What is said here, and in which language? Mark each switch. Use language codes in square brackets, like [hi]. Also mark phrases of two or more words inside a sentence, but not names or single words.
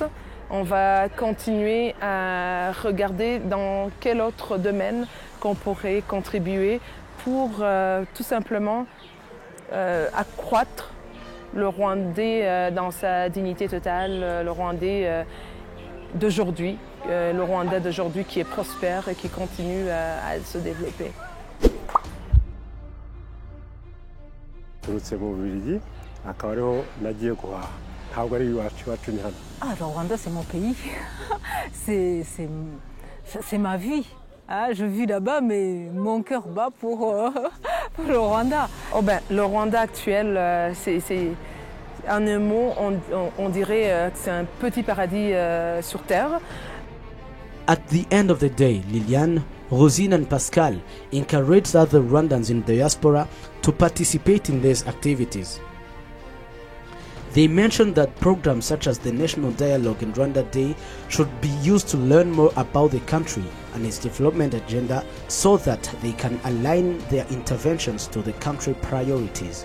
[fr] On va continuer à regarder dans quel autre domaine qu'on pourrait contribuer pour tout simplement accroître le Rwandais dans sa dignité totale, le Rwandais d'aujourd'hui, le Rwanda d'aujourd'hui qui est prospère et qui continue à se développer. [rw] turutse mu Bubiligi akaba ariho nagiye guhaha ntabwo ari iwacu ni hano. [fr] Ah, le Rwanda, c'est mon pays. C'est ma vie. Ah, je vis là-bas, mais mon cœur bat pour le Rwanda. Oh ben, le Rwanda actuel, c'est en un mot, on dirait que c'est un petit paradis sur terre. [en] At the end of the day, Liliane, Rosine and Pascal encouraged other Rwandans in diaspora to participate in these activities. They mentioned that programs such as the National Dialogue and Rwanda Day should be used to learn more about the country and its development agenda so that they can align their interventions to the country priorities.